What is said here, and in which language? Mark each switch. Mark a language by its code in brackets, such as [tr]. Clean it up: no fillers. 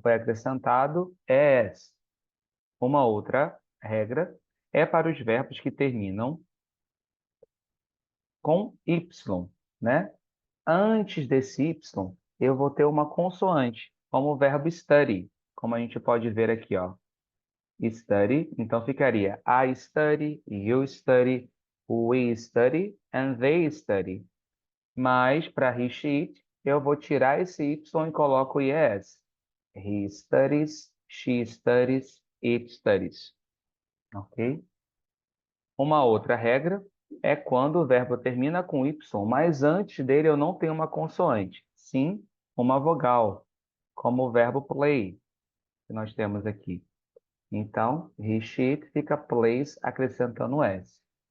[pt] Foi acrescentado ES. Uma outra regra é para os verbos que terminam com Y, né? Antes desse Y, eu vou ter uma consoante, como o verbo study, como a gente pode ver aqui, ó. [en] Study, [pt] então ficaria [en] I study, you study, we study, and they study. [pt] Mas para he, she, it, eu vou tirar esse Y e coloco yes. [en] He studies, she studies, it studies. Ok? [pt] Uma outra regra é quando o verbo termina com Y, mas antes dele eu não tenho uma consoante, sim uma vogal, como o verbo play, que nós temos aqui. Então, he, she, it fica plays acrescentando S.